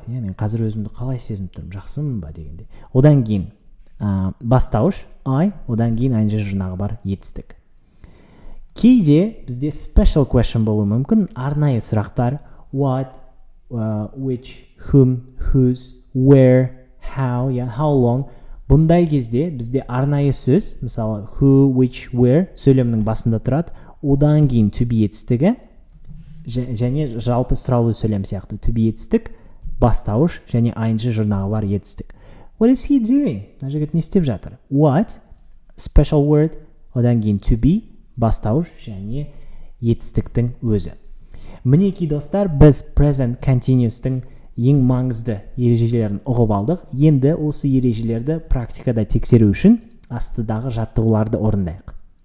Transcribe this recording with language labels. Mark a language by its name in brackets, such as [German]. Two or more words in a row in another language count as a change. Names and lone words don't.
[Kazakh] Мен қазір өзімді қалай сезініп тұрмын, жақсымын ба дегенде. Одан кейін бастауыш, I, одан кейін ing жұрнағы бар етістік. Кейде бізде [English] special question [Kazakh] болуы мүмкін, арнайы сұрақтар, [English] what, which, whom, whose, where, how, how long. [Kazakh] Бұндай кезде бізде арнайы сөз, мысалы [English] who, which, where [Kazakh] сөйлемнің басында тұрады, одан кейін [English] to be [Kazakh] етістігі, және жалпы сұраулы сөйлем сияқты [English] to be [Kazakh] етістік, бастауыш және ing жұрнағы бар етістік. [English] What is he doing? [Kazakh] Мына жігіт не істеп жатыр? [English] What, special word, [Kazakh] одан кейін [English] to be, [Kazakh] бастауыш және етістіктің өзі. Мінекей достар, біз [English] present continuous- [Kazakh] тың ең маңызды ережелерін ұғып алдық. Енді осы ережелерді практикада тексеру үшін астыдағы жаттығуларды орындайық.